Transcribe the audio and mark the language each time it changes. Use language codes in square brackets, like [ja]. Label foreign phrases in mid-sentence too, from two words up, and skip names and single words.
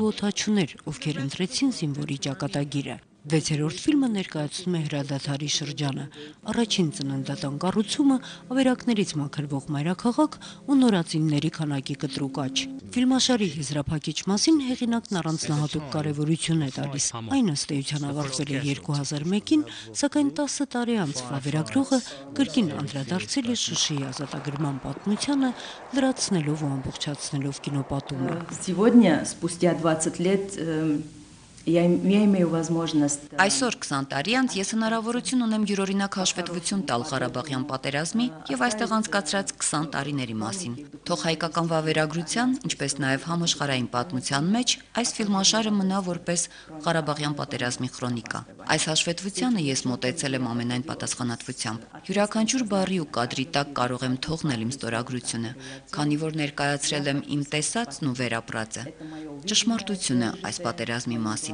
[hy] ու օդաչուներ, ովքեր ընտրեցին զինվորի ճակատագիրը։ 6-րդ ֆիլմը ներկայացնում է հրադադարի շրջանը, առաջին ծննդատան կառուցումը, ավերակներից մաքրվող մայրաքաղաք ու նորածինների քանակի կտրուկ աճ։ Ֆիլմաշարի եզրափակիչ մասին հեղինակն առանձնահատուկ կարևորություն է տալիս։ Այն ըստ էության ավարտվել է 2001-ին, սակայն 10 տարի անց վավերագրողը կրկին անդրադարձել է Շուշիի ազատագրման պատմությանը, լրացնելով ու ամբողջացնելով կինոպատումը։ [ru] Сегодня, спустя 20 лет, я имею возможность. [hy] Այսօր 20 տարի անց ես հնարավորություն ունեմ յուրօրինակ հաշվետվություն տալ Ղարաբաղյան պատերազմի եւ այստեղ անցկացրած 20 տարիների մասին։ Թող հայկական վավերագրության, ինչպես նաեւ համաշխարհային պատմության մեջ այս ֆիլմաշարը մնա որպես Ղարաբաղյան պատերազմի քրոնիկա։ Այս հաշվետվությանը ես մոտեցել եմ ամենայն պատասխանատվությամբ։ Յուրաքանչյուր բառի ու կադրի տակ կարող եմ թողնել իմ ստորագրությունը, քանի որ ներկայացրել եմ իմ տեսածն ու վերապրածը։ Ճշմարտությունը այս պատերազմի մասին։